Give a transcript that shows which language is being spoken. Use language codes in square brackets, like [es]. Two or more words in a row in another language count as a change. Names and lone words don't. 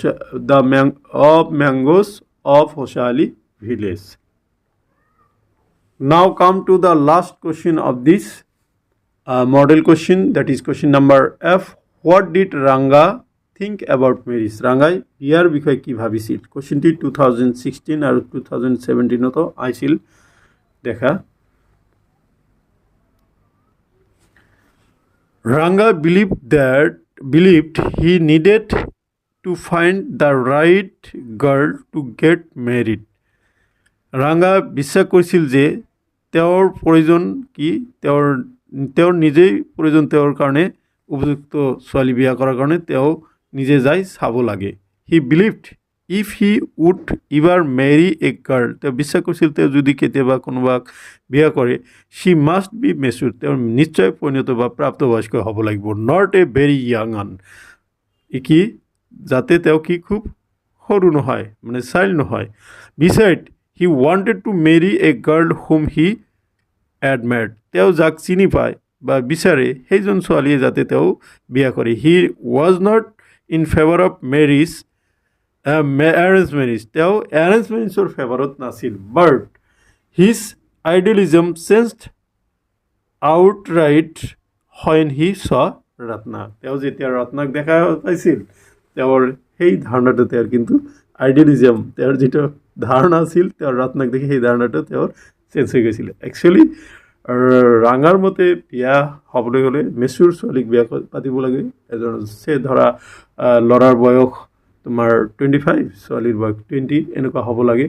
[en] Mangoes of Hosahalli village now come to the last question of this model question that is question number F what did Ranga think about marriage [as] ৰাংগাই বিয়াৰ বিষয়ে কি ভাবিছিল কুৱেশ্যনটি 2016 আৰু 2017তো আহিছিল দেখা [en] Ranga believed he needed to find the right girl to get married. [as] Ranga বিশ্বাস কৰিছিল যে তেওঁৰ প্ৰয়োজন কি তেওঁৰ নিজেই প্ৰয়োজন তেওঁৰ কাৰণে উপযুক্ত ছোৱালী বিয়া কৰাৰ কাৰণে তেওঁ নিজে যাই চাব লাগে [en] He believed if he would ever marry a girl, [as] তেওঁ বিশ্বাস কৰিছিল তেওঁ যদি কেতিয়াবা কোনোবাক বিয়া কৰে, [en] she must be mature, [as] তেওঁ নিশ্চয় পৰিণত বা প্ৰাপ্তবয়স্ক হ'ব লাগিব, [en] not a very young one, [as] কি যাতে তেওঁ কি খুব সৰু নহয়, মানে চাইল্ড নহয়। [en] besides he wanted to marry a girl whom he admired, [as] তেওঁ যাক চিনি পায় বা বিচাৰে সেইজন ছোৱালীয়ে যাতে তেওঁ বিয়া কৰে। [en] He was not in favour of marriage, arrange marriage, [as] তেওঁ এৰেঞ্জ মেৰিজৰ ফেভাৰত নাছিল। [en] but his idealism changed outright when he saw [as] ৰত্না, তেওঁ যেতিয়া ৰত্নাক দেখা পাইছিল তেওঁৰ সেই ধাৰণাটো তেওঁৰ কিন্তু আইডিয়েলিজম, তেওঁৰ যিটো ধাৰণা আছিল তেওঁৰ ৰত্নাক দেখি সেই ধাৰণাটো তেওঁৰ চেঞ্জ হৈ গৈছিল। একচুৱেলি ৰাঙাৰ মতে বিয়া হ'বলৈ হ'লে মেচুৰ ছোৱালীক বিয়া পাতিব লাগে, এজন ধৰা ল'ৰাৰ বয়স তোমাৰ 25, ছোৱালীৰ বয়স 20, এনেকুৱা হ'ব লাগে।